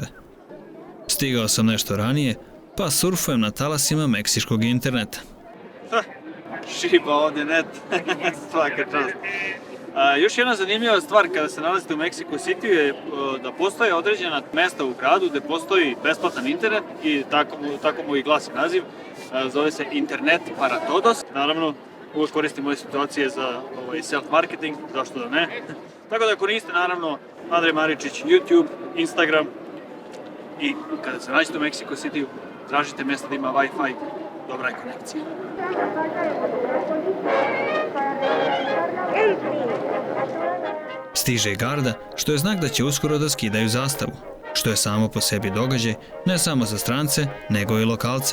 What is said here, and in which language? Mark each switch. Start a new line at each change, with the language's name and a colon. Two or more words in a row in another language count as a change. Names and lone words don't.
Serbian: Stigao sam nešto ranije, pa surfujem na talasima meksičkog interneta. Šiba ovdje net, svaka čast. Još jedna zanimljiva stvar kada se nalazite u Meksiko Cityu je da postoje određena mesta u gradu gde postoji besplatan internet i tako mu i glasi naziv. Zove se Internet para todos. Naravno, uvijek koristim ove situacije za self-marketing, zašto da ne. Tako da ako niste, naravno, Andrej Maričić, YouTube, Instagram i kada se nađete u Meksiko Cityu, tražite mjesto da ima Wi-Fi dobra je konekcija. Stiže i garda, što je znak da će uskoro da skidaju zastavu, što je samo po sebi događaj ne samo za strance, nego i lokalce.